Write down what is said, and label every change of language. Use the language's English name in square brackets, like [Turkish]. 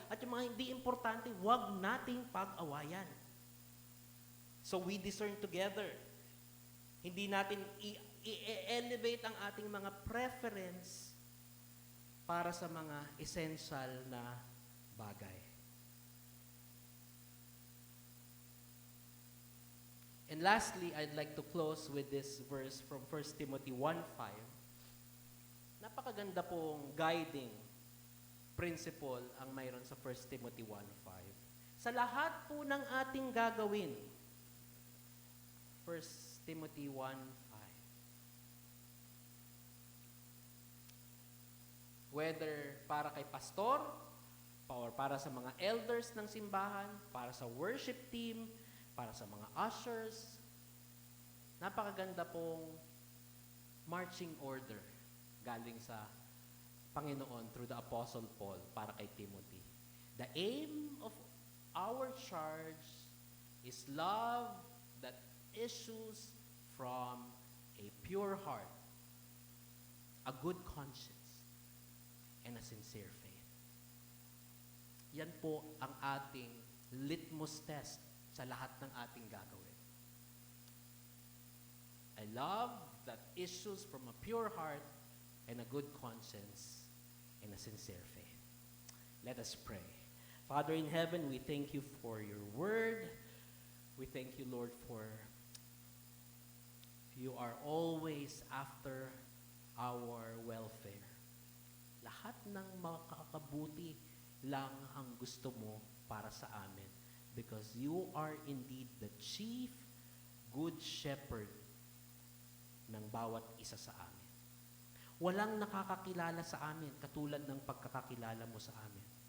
[Filipino] At yung mga hindi importante, huwag nating pag-awayan. [English] So we discern together. [Filipino] Hindi natin i-elevate ang ating mga preference para sa mga essential na bagay. [English] And lastly, I'd like to close with this verse from 1 Timothy 1:5. [Filipino] Napakaganda pong guiding principle ang mayroon sa 1 Timothy 1:5. sa lahat po ng ating gagawin. [English] 1 Timothy 1:5. [Filipino] Whether para kay pastor, or para sa mga elders ng simbahan, para sa worship team, para sa mga ushers, napakaganda pong marching order galing sa Panginoon [English] through the Apostle Paul [Filipino] para kay Timothy. [English] The aim of our charge is love that issues from a pure heart, a good conscience, and a sincere faith. [Filipino] Yan po ang ating litmus test sa lahat ng ating gagawin. [English] A love that issues from a pure heart and a good conscience and a sincere faith. Let us pray. Father in heaven, we thank you for your word. We thank you, Lord, for you are always after our welfare. [Filipino] Lahat ng makakabuti lang ang gusto mo para sa amin, [English] because you are indeed the chief good shepherd [Filipino] ng bawat isa sa amin. Walang nakakakilala sa amin katulad ng pagkakakilala mo sa amin.